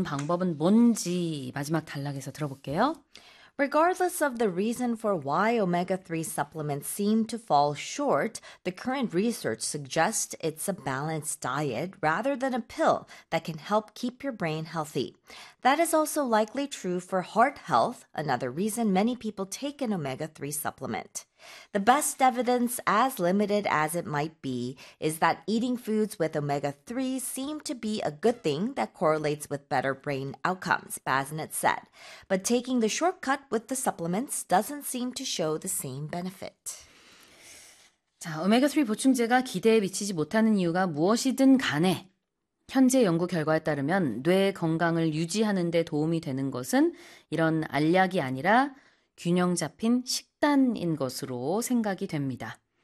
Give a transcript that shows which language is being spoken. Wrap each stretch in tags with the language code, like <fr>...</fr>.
<ko>방법은 뭔지 마지막 단락에서 들어볼게요.</ko> <en>Regardless of the reason for why omega-3 supplements seem to fall short, the current research suggests it's a balanced diet rather than a pill that can help keep your brain healthy. That is also likely true for heart health, another reason many people take an omega-3 supplement. The best evidence, as limited as it might be, is that eating foods with omega-3 seem to be a good thing that correlates with better brain outcomes, Basnett said. But taking the shortcut with the supplements doesn't seem to show the same benefit.</en> <ko>자, 오메가3 보충제가 기대에 미치지 못하는 이유가 무엇이든 간에 현재 연구 결과에 따르면 뇌 건강을 유지하는 데 도움이 되는 것은 이런 알약이 아니라 균형 잡힌 식단인 것으로 생각이 됩니다.</ko>